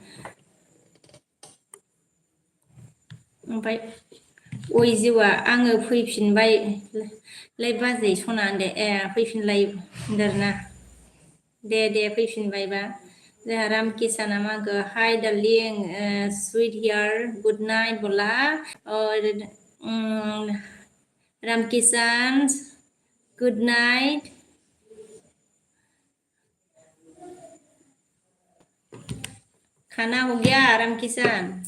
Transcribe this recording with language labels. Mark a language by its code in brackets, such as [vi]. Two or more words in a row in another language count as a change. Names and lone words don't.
[brx] ओमफ्राय जिउआ आङो फैफिनबायलाय बाजै सना होनदे फैफिनलाय होनदों आरोना दे फैफिनबायबा जोंहा रामकिसाना मागो [en] hi darling sweet heart good night [brx] बोला [hi] रामकिसान [en] good night [hi] खाना हो गया रामकिसान